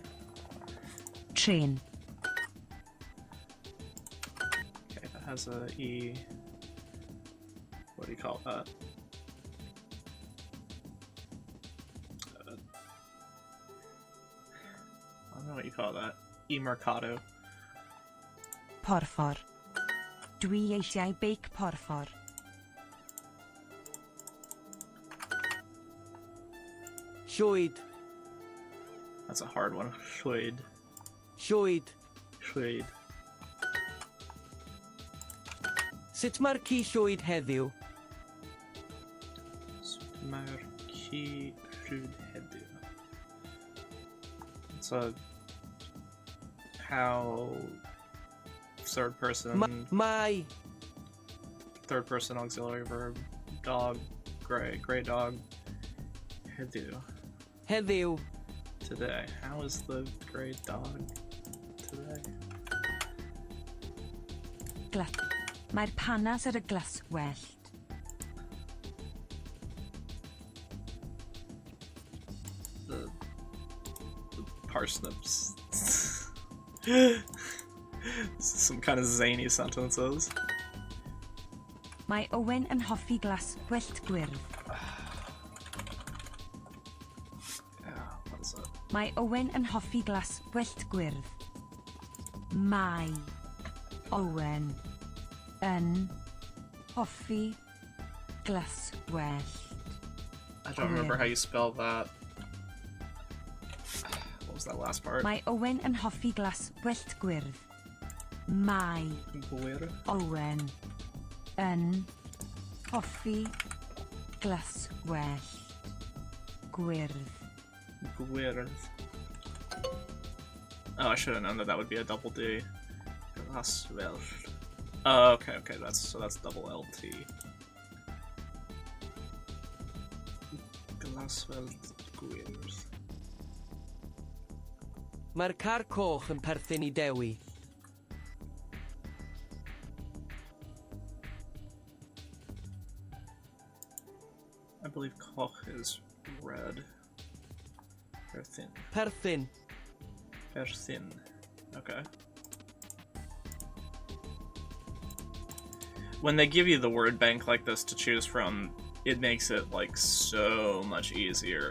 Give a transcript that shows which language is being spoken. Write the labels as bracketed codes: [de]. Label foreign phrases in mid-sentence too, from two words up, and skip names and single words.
[en] Train. Okay, that has a E. What do you call that? I don't know what you call that. E Mercado. [cy] Porffor. Dwi eisiau beic porffor. Llwyd. [en] That's a hard one. [cy] Llwyd. Llwyd. Llwyd. Sut mae'r ci llwyd heddiw? Mae'r ci llwyd heddiw. [en] It's a how third person [cy] Mai. [en] third person auxiliary verb dog gray dog heddiw. [cy] Heddiw. [en] today? How is the gray dog today? [cy] Mae'r panas ar y glaswellt. [en] The parsnips. Some kind of zany sentences. [cy] Mae Owen yn hoffi glas gwyllt gwyrdd. [en] Yeah, what is it? [cy] Mae Owen yn hoffi glas gwyllt gwyrdd. Mae Owen yn hoffi glas gwyllt. [en] I don't remember how you spell that. What was that last part? [cy] Mae Owen yn hoffi glas gwyllt gwyrdd. Mae Gwyrdd? Owen yn hoffi glas gwyllt gwyrdd. Gwyrdd. [en] Oh, I should have known that that would be a double D. Glaswellt. Oh, okay, that's double LT. [cy] Glaswellt gwyrdd. Mae'r car coch yn perthyn I Dewi. [en] I believe Koch is red. [cy] Perthyn. Perthyn. Perthyn. [en] Okay. When they give you the word bank like this to choose from, it makes it like so much easier.